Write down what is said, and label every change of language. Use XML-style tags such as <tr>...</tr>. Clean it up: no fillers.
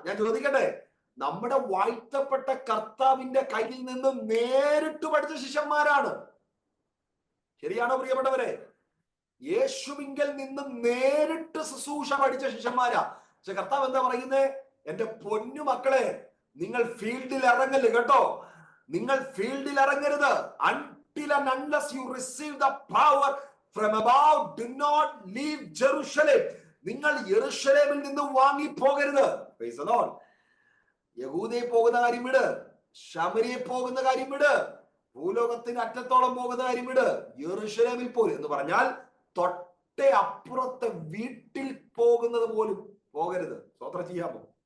<ml>ഞാൻ ചോദിക്കട്ടെ, നമ്മുടെ വാഴ്ത്തപ്പെട്ട കർത്താവിന്റെ കയ്യിൽ നിന്ന് നേരിട്ട് പഠിച്ച ശിഷ്യന്മാരാണ്. ശരിയാണോ പ്രിയപ്പെട്ടവരെ? യേശുവിങ്കൽ നിന്ന് നേരിട്ട് ശുശ്രൂഷ പഠിച്ച ശിഷ്യന്മാരാ. പക്ഷെ കർത്താവ് എന്താ പറയുന്നത്? എന്റെ പൊന്നു മക്കളെ, നിങ്ങൾ ഫീൽഡിൽ ഇറങ്ങല് കേട്ടോ. നിങ്ങൾ ഫീൽഡിൽ ഇറങ്ങരുത്.</ml> <en>Until and unless you receive the power from above, do not leave Jerusalem.</en> <ml>നിങ്ങൾ യെരൂശലേമിൽ നിന്ന് വാങ്ങി പോകരുത്.</ml> <en>Praise the Lord.</en> <ml>യഹൂദയിൽ പോകുന്ന കാര്യം വിട്, ശമരിയെ പോകുന്ന കാര്യം വിട്, ഭൂലോകത്തിന് അറ്റത്തോളം പോകുന്ന കാര്യം വിട്, യെരൂശലേമിൽ പോലും എന്ന് പറഞ്ഞാൽ തൊട്ടേ അപ്പുറത്തെ വീട്ടിൽ പോകുന്നത് പോലും പോകരുത്. സ്വതന്ത്രം ചെയ്യാമോ?</ml>